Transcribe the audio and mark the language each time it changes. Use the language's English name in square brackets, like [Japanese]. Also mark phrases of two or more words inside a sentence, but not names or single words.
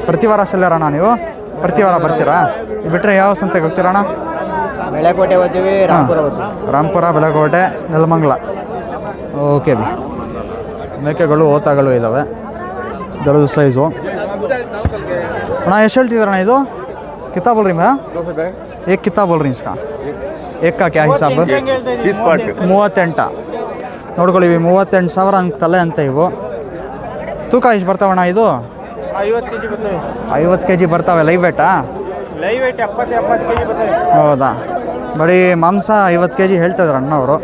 [Kannada] ಪ್ರತಿ ವಾರ ಸೆಲ್ಲರಣ್ಣ ನೀವು? ಪ್ರತಿ ವಾರ ಬರ್ತೀರಾ? ಬಿಟ್ಟರೆ ಯಾವ ಸಂತೆಗೆ ಹೋಗ್ತೀರಣ್ಣ? ಬೆಳಕೋಟೆ ಹೋಗ್ತೀವಿ, ರಾಂಪುರ, ಬೆಳಕೋಟೆ, ನೆಲಮಂಗಲ. ಓಕೆ ಬಿ. ಮೇಕೆಗಳು, ಓತಗಳು ಇದ್ದಾವೆ, ದೊಡ್ಡ ಸೈಜು. ಅಣ್ಣ ಎಷ್ಟು ಹೇಳ್ತಿದ್ದೀರಣ್ಣ ಇದು? [Hindi] कितना बोल रही मैं? एक कितना बोल रही इसका? एक का क्या हिसाब? 38. [Kannada] ನೋಡ್ಕೊಳ್ಳಿ, 38,000 ಅಂತ ತಲೆ ಅಂತ ಇವು. ತೂಕ ಎಷ್ಟು ಬರ್ತಾವಣ್ಣ ಇದು? 50 kg ಬರ್ತವೆ. [English] live weight? live weight [Kannada] 70 kg ಬರ್ತವೆ. ಹೌದಾ? ಬರೀ ಮಾಂಸ 50 kg ಹೇಳ್ತಾ ಇದ್ರು ಅಣ್ಣ ಅವರು.